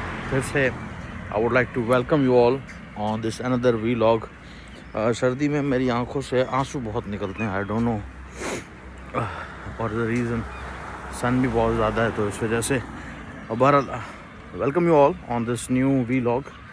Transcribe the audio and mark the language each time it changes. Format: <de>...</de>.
<hi>फिर से</hi> <en>I would like to welcome you all on this another vlog.</en> <hi>सर्दी में मेरी आंखों से आंसू बहुत निकलते हैं.</hi> <en>I don't know what is the reason.</en> <hi>सन भी बहुत ज़्यादा है तो इस वजह से.</hi> <en>बहरहाल welcome you all on this new vlog.</en>